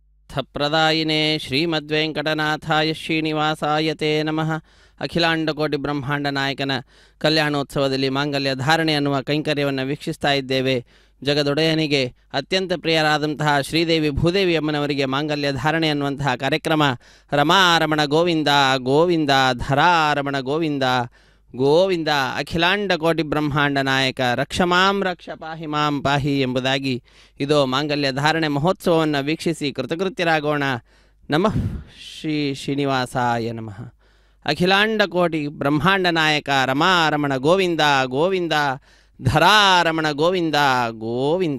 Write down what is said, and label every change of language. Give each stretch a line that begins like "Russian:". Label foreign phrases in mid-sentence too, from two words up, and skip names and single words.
Sanskrit: सिद्धिविद्यार्थप्रदायिने श्रीमद्वेंकटनाथाय श्रीनिवासाय ते नमः.
Kannada: ಅಖಿಲಾಂಡಕೋಟಿ ಬ್ರಹ್ಮಾಂಡ ನಾಯಕನ ಕಲ್ಯಾಣೋತ್ಸವದಲ್ಲಿ ಮಾಂಗಲ್ಯ ಧಾರಣೆ ಅನ್ನುವ ಕೈಂಕರ್ಯವನ್ನು ವೀಕ್ಷಿಸ್ತಾ ಇದ್ದೇವೆ. ಜಗದೊಡೆಯನಿಗೆ ಅತ್ಯಂತ ಪ್ರಿಯರಾದಂತಹ ಶ್ರೀದೇವಿ ಭೂದೇವಿ ಅಮ್ಮನವರಿಗೆ ಮಾಂಗಲ್ಯ ಧಾರಣೆ ಅನ್ನುವಂತಹ ಕಾರ್ಯಕ್ರಮ ರಮಾರಮಣ ಗೋವಿಂದ ಗೋವಿಂದ ಧರಾರಮಣ ಗೋವಿಂದ ಗೋವಿಂದ ಅಖಿಲಾಂಡ ಕೋಟಿ ಬ್ರಹ್ಮಾಂಡ ನಾಯಕ
Sanskrit: ರಕ್ಷಮಾಂ ರಕ್ಷ ಪಾಹಿ ಮಾಂ ಪಾಹಿ
Kannada: ಎಂಬುದಾಗಿ ಇದು ಮಾಂಗಲ್ಯ ಧಾರಣೆ ಮಹೋತ್ಸವವನ್ನು ವೀಕ್ಷಿಸಿ ಕೃತಕೃತ್ಯರಾಗೋಣ.
Sanskrit: ನಮಃ ಶ್ರೀ ಶ್ರೀನಿವಾಸಾಯ ನಮಃ. ಅಖಿಲಾಂಡ ಕೋಟಿ ಬ್ರಹ್ಮಾಂಡ ನಾಯಕ ರಮಾರಮಣ ಗೋವಿಂದ ಗೋವಿಂದ ಧರಾರಮಣ ಗೋವಿಂದ ಗೋವಿಂದ.